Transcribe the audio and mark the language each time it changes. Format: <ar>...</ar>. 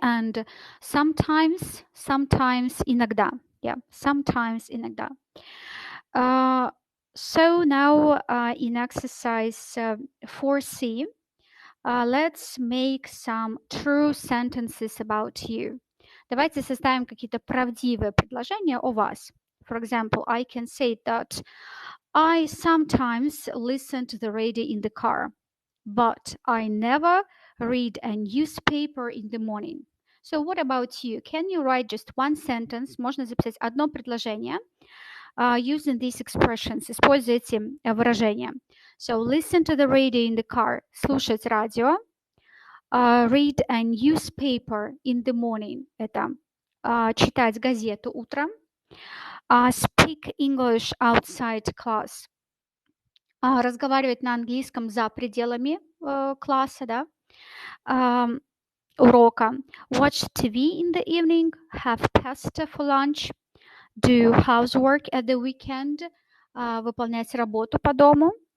<en>And sometimes. Sometimes.</en> <ru>Иногда.</ru> <en>Yeah. Sometimes. Иногда. So now in exercise 4C, let's make some true sentences about you.</en> <ru>Давайте составим какие-то правдивые предложения о вас.</ru> <en>For example, I can say that I sometimes listen to the radio in the car, but I never read a newspaper in the morning. So what about you? Can you write just one sentence?</en> <ru>Можно записать одно предложение</ru> <en>using these expressions.</en> <ru>Используя эти выражения.</ru> <en>So listen to the radio in the car.</en> <ru>Слушать радио.</ru> <en>Read a newspaper in the morning.</en> <ru>Это читать газету утром.</ru> <en>Speak English outside class.</en> <ru>Разговаривать на английском за пределами класса, да, урока.</ru> <en>Watch TV in the evening. Have pasta for lunch. Do housework at the weekend.</en> <ru>Выполнять работу по дому.</ru>